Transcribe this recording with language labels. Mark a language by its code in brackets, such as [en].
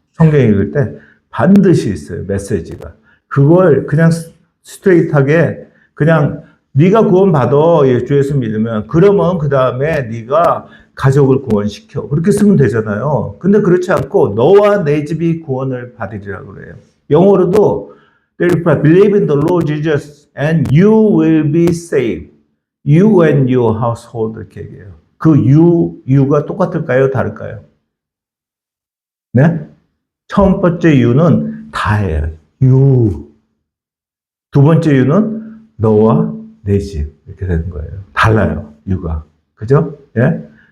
[ko] 성경 읽을 때 반드시 있어요. 메시지가. 그걸 그냥 스트레이트하게 그냥 네가 구원받아. 주 예수 믿으면. 그러면 그 다음에 네가 가족을 구원시켜. 그렇게 쓰면 되잖아요. 근데 그렇지 않고 너와 내 집이 구원을 받으리라고 그래요. 영어로도 [en] believe in the Lord Jesus and you will be saved. You and your household [ko] 이렇게 얘기해요. 그 you가 똑같을까요? 다를까요? 네? 첫 번째 유는 다예요. 유. 두 번째 유는 너와 내 집. 이렇게 되는 거예요. 달라요. 유가. 그죠? 예?